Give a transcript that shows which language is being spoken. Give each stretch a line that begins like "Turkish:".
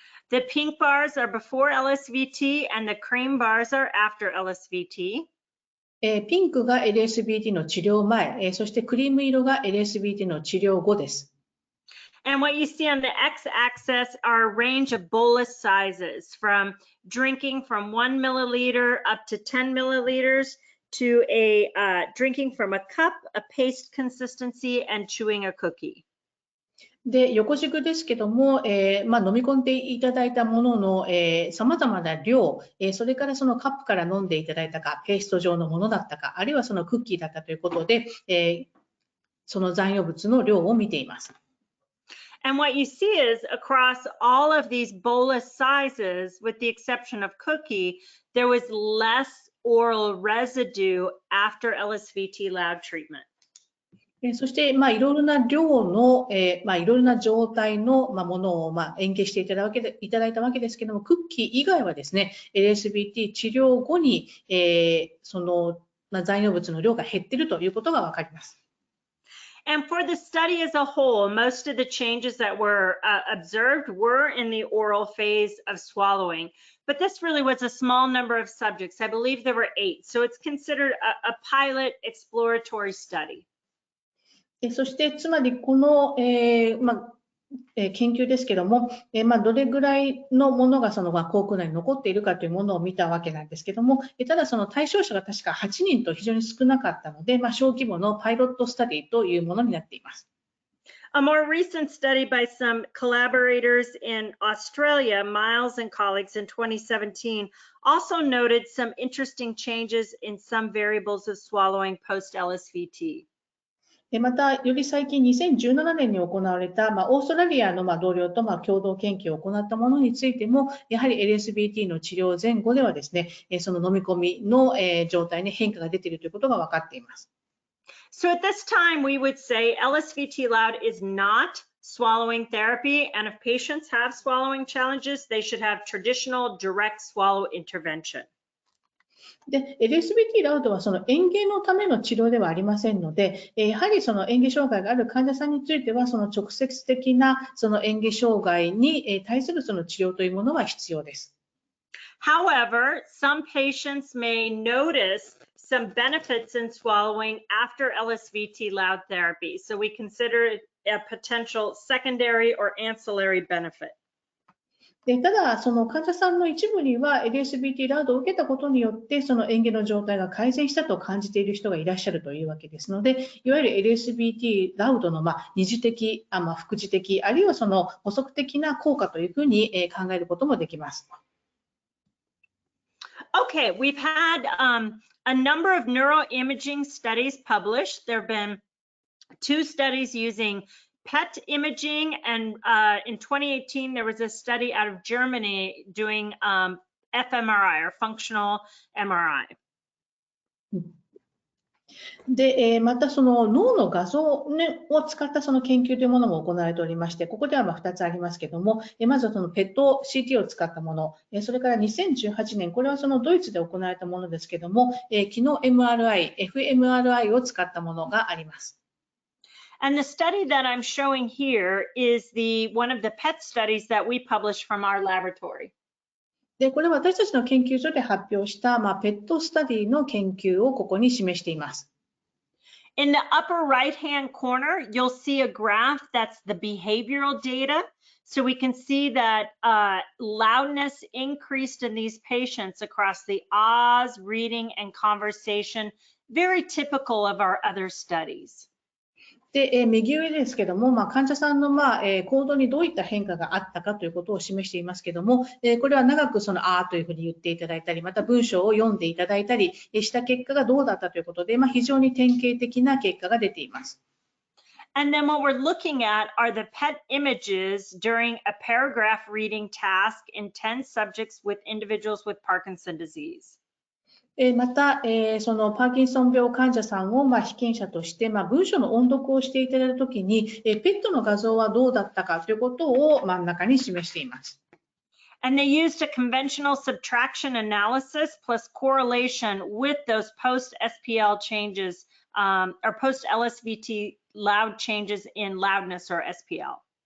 English: The pink bars are before LSVT and the cream bars are after LSVT.
Japanese: ピンクが LSVT の治療前、そしてクリーム色が LSVT の治療後です。
English: And what you see on the x-axis are a range of bolus sizes from drinking from 1 milliliter up to 10 milliliters to drinking from a cup, a paste consistency, and chewing a cookie.
Japanese: で、横軸ですけども、飲み込んでいただいたものの様々な量、それからそのカップから飲んでいただいたか、ペースト状のものだったか、あるいはそのクッキーだったということで、その残余物の量を見ています。
English: And what you see is across all of these bolus sizes, with the exception of cookie, there was less oral residue after LSVT Loud treatment.
Japanese: そして、いろいろな量の、いろいろな状態の、ものを、嚥下していただいたわけですけども、クッキー以外はですね、LSVT 治療後に、その、残余物の量が減っているということがわかります。
English: And for the study as a whole, most of the changes that were observed were in the oral phase of swallowing. But this really was a small number of subjects. I believe there were 8. So it's considered a pilot exploratory study.
Japanese: そしてつまりこの、研究ですけども、どれぐらいのものがその口腔内に残っているかというものを見たわけなんですけども、ただその対象者が確か8人と非常に少なかったので、小規模のパイロットスタディというものになっています。
English: A more recent study by some collaborators in Australia, Miles and colleagues in 2017, also noted some interesting changes in some variables of swallowing post-LSVT.
Japanese: また、より最近2017年に行われた、オーストラリアの同僚と共同研究を行ったものについても、やはり LSVT の治療前後ではですね、その飲み込みの状態に変化が出ているということが分かっています。
English: So at this time, we would say Lsvt Loud is not swallowing therapy, and if patients have swallowing challenges, they should have traditional direct swallow intervention.
Japanese: で、LSVT ラウドはその嚥下のための治療ではありませんので、やはりその嚥下障害がある患者さんについては、その直接的なその嚥下障害に対するその治療というものは必要です。
English: However, some patients may notice some benefits in swallowing after Lsvt Loud therapy, so we consider it a potential secondary or ancillary benefit.
Japanese: ただ、その患者さんの一部には LSVT ラウドを受けたことによって、その嚥下の状態が改善したと感じている人がいらっしゃるというわけですので、いわゆる LSVT ラウドの二次的、副次的、あるいはその補足的な効果というふうに考えることもできます。
English: Okay, we've had a number of neuroimaging studies published. There have been 2 studies using PET imaging, and in 2018, there was a study out of Germany doing fMRI, or functional MRI.
Japanese: で、またその脳の画像、を使ったその研究というものも行われておりまして、ここでは2つありますけども、まずはその PET-CT を使ったもの、それから2018年、これはそのドイツで行われたものですけども、機能 MRI、fMRI を使ったものがあります。
English: And the study that I'm showing here is one of the PET studies that we published from our laboratory.
Japanese: で、これは私たちの研究所で発表した、PET スタディの研究をここに示しています。
English: In the upper right-hand corner, you'll see a graph that's the behavioral data. So we can see that loudness increased in these patients across the Oz, reading, and conversation, very typical of our other studies.
Japanese: で、右上ですけども、患者さんの行動にどういった変化があったかということを示していますけども、これは長くそのというふうに言っていただいたり、また文章を読んでいただいたりした結果がどうだったということで、非常に典型的な結果が出ています。
English: And then what we're looking at are the PET images during a paragraph reading task in 10 subjects with individuals with Parkinson disease.
Japanese: また、そのパーキンソン病患者さんを被験者として、文章の音読をしていただいたときに、ペットの画像はどうだったかということを真ん中に示しています。
English: And they used a conventional subtraction analysis plus correlation with those post-SPL changes or post-LSVT loud changes in loudness or SPL.